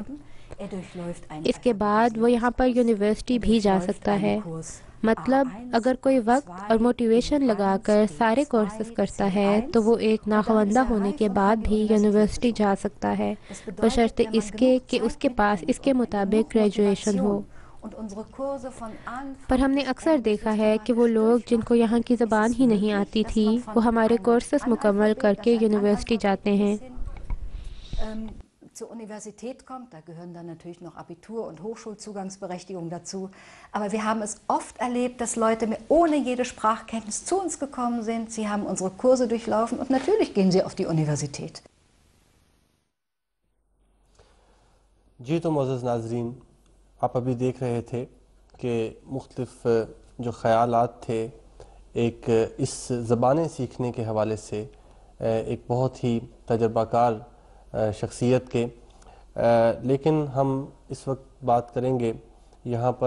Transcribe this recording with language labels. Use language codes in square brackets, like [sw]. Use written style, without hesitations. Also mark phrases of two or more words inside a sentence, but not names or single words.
[ur] اس کے بعد وہ یہاں پر یونیورسٹی بھی جا سکتا ہے، مطلب اگر کوئی وقت اور موٹیویشن لگا کر سارے کورسز کرتا ہے تو وہ ایک ناخواندہ ہونے کے بعد بھی یونیورسٹی جا سکتا ہے، بشرطے اس کے کہ اس کے پاس اس کے مطابق گریجویشن ہو۔ پر ہم نے اکثر دیکھا ہے کہ وہ لوگ جن کو یہاں کی زبان ہی نہیں آتی تھی وہ ہمارے کورسز مکمل کر کے یونیورسٹی جاتے ہیں۔ [de] Zur Universität kommt, da gehören dann natürlich noch Abitur- und Hochschulzugangsberechtigung dazu. Aber wir haben es oft erlebt, dass Leute ohne jede Sprachkenntnis zu uns gekommen sind. Sie haben unsere Kurse durchlaufen und natürlich gehen sie auf die Universität. [ur] جی تو معزز ناظرین، آپ ابھی دیکھ رہے تھے کہ مختلف جو خیالات تھے ایک اس زبانیں سیکھنے کے حوالے سے ایک بہت ہی تجربہ کار شخصیت کے، لیکن ہم اس وقت بات کریں گے یہاں پر